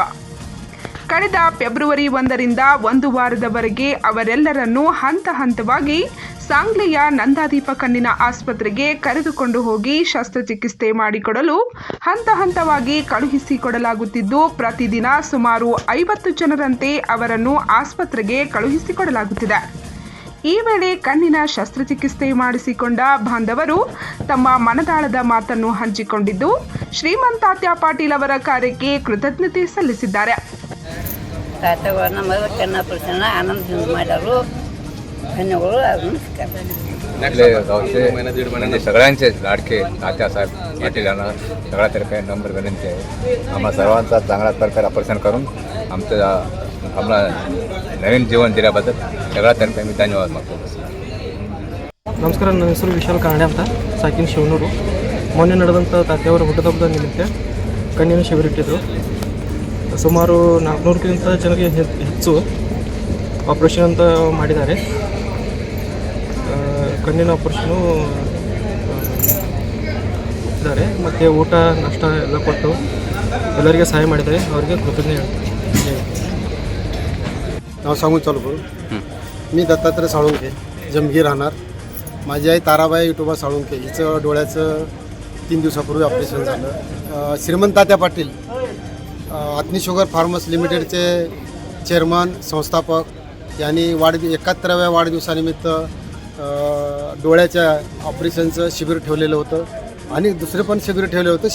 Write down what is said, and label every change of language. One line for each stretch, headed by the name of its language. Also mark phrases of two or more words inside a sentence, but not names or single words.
Kannada: ಕಳೆದ ಫೆಬ್ರವರಿ 1ರಿಂದ 1 ವಾರದವರೆಗೆ ಅವರೆಲ್ಲರನ್ನೂ ಹಂತ ಹಂತವಾಗಿ ಸಾಂಗ್ಲಿಯ ನಂದಾದೀಪ ಕಣ್ಣಿನ ಆಸ್ಪತ್ರೆಗೆ ಕರೆದುಕೊಂಡು ಹೋಗಿ ಶಸ್ತ್ರಚಿಕಿತ್ಸೆ ಮಾಡಿಕೊಡಲು ಹಂತ ಹಂತವಾಗಿ ಕಳುಹಿಸಿಕೊಡಲಾಗುತ್ತಿದ್ದು, ಪ್ರತಿದಿನ ಸುಮಾರು 50 ಜನರಂತೆ ಅವರನ್ನು ಆಸ್ಪತ್ರೆಗೆ ಕಳುಹಿಸಿಕೊಡಲಾಗುತ್ತಿದೆ. ಈ ವೇಳೆ ಕಣ್ಣಿನ ಶಸ್ತ್ರಚಿಕಿತ್ಸೆ ಮಾಡಿಸಿಕೊಂಡ ಬಾಂಧವರು ತಮ್ಮ ಮನದಾಳದ ಮಾತನ್ನು ಹಂಚಿಕೊಂಡಿದ್ದು, ಶ್ರೀಮಂತ್ ತಾತ್ಯಾ ಪಾಟೀಲ್ ಅವರ ಕಾರ್ಯಕ್ಕೆ ಕೃತಜ್ಞತೆ ಸಲ್ಲಿಸಿದ್ದಾರೆ. ತಾತ್ಯಗಳನ್ನ ಮೊದಲು ಕಣ್ಣ ಪ್ರಶ್ನೆ ಆನಂದದಿಂದ ಮಾಡ್ಯಾರು.
Marathi: धन्यवाद. सगळ्यांचे लाडके तात्यासाहेब पाटील यांना सगळ्यातर्फे नंबर विनंती आहे. आम्हा सर्वांचा चांगल्या प्रकारे ऑपरेशन करून आम्हाला नवीन जीवन दिल्याबद्दल सगळ्यातर्फे मी धन्यवाद मागतो.
Kannada: ನಮಸ್ಕಾರ. ನನ್ನ ಹೆಸರು ವಿಶಾಲ್ ಕಾರಣೆ ಅಂತ, ಸಾಕಿನ ಶಿವನೂರು. ಮೊನ್ನೆ ನಡೆದಂಥ ತಾತ್ಯಾವರ ಹುಟ್ಟುಹಬ್ಬದ ನಿಮಿತ್ತ ಕಣ್ಣಿನ ಶಿಬಿರ ಇಟ್ಟಿದ್ದರು. ಸುಮಾರು 400ಕ್ಕಿಂತ ಜನರಿಗೆ ಹೆಚ್ಚು ಆಪ್ರೇಷನ್ ಅಂತ ಮಾಡಿದ್ದಾರೆ. ಕಣ್ಣಿನ ಆಪ್ರೇಷನು ಇದ್ದಾರೆ ಮತ್ತು ಊಟ ನಾಷ್ಟ ಎಲ್ಲ ಕೊಟ್ಟು ಎಲ್ಲರಿಗೆ ಸಹಾಯ ಮಾಡಿದ್ದಾರೆ. ಅವರಿಗೆ ಕೃತಜ್ಞತೆ ಹೇಳ್ತಾರೆ.
Marathi: नाव सांगून चालू करू. मी दत्तात्रय साळुंखे, जमगी राहणार. माझी आई ताराबाई विठोबा साळुंखे, हिचं डोळ्याचं 3 दिवसापूर्वी ऑपरेशन झालं. श्रीमंत तात्या पाटील अत्नी शुगर फार्मर्स लिमिटेडचे चेअरमन संस्थापक यांनी 71व्या वाढदिवसानिमित्त डोळ्याच्या ऑपरेशनचं शिबिर ठेवलेलं होतं आणि दुसरे पण शिबिर ठेवले होते.